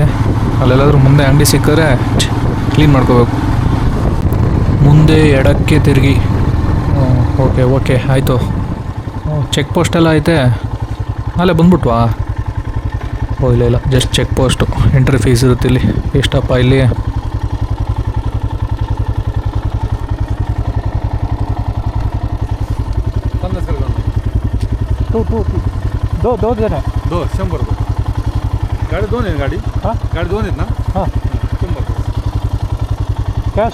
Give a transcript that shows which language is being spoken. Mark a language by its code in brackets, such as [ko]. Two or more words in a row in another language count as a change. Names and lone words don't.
[kn] ಅಲ್ಲೆಲ್ಲಾದ್ರೂ ಮುಂದೆ ಅಂಗಡಿ ಸಿಕ್ಕಿದ್ರೆ ಕ್ಲೀನ್ ಮಾಡ್ಕೋಬೇಕು. ಮುಂದೆ ಎಡಕ್ಕೆ ತಿರುಗಿ. ಓಕೆ ಆಯಿತು. [en] check postella [kn] ಐತೆ. ಅಲ್ಲೇ ಬಂದ್ಬಿಟ್ವಾ? ಇಲ್ಲ [en] just check post. entry fees [kn] ಇರುತ್ತೆ ಇಲ್ಲಿ. ಎಷ್ಟಪ್ಪ ಇಲ್ಲಿ? [mr] दो जण आहे. 100 रुपये. गाडी 2 आहे. गाडी हां गाडी 2 आहेत ना? हां 100 रुपये. कॅश